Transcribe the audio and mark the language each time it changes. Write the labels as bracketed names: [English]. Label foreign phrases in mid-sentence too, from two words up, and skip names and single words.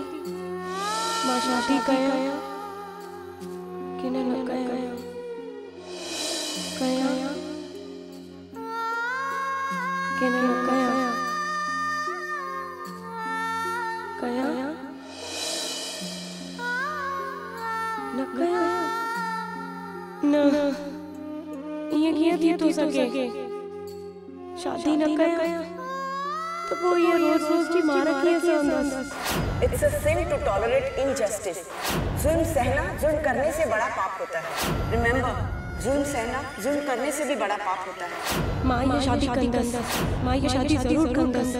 [Sindhi] मां शादी कया कि न कया कि न कया न कया न ये कीअं थी सके। शादी न कया तो [Hindi] वो ये रोज रोज की मार [Sindhi] कीअं सहंदसि। [English] It's a sin to tolerate injustice. [Hindi] जुल्म सहना जुल्म करने से बड़ा पाप होता है। रिमेंबर, जुल्म सहना जुल्म करने से भी बड़ा पाप होता है। [Sindhi] मां ये शादी कंदसि, मां ये शादी जरूर कंदसि।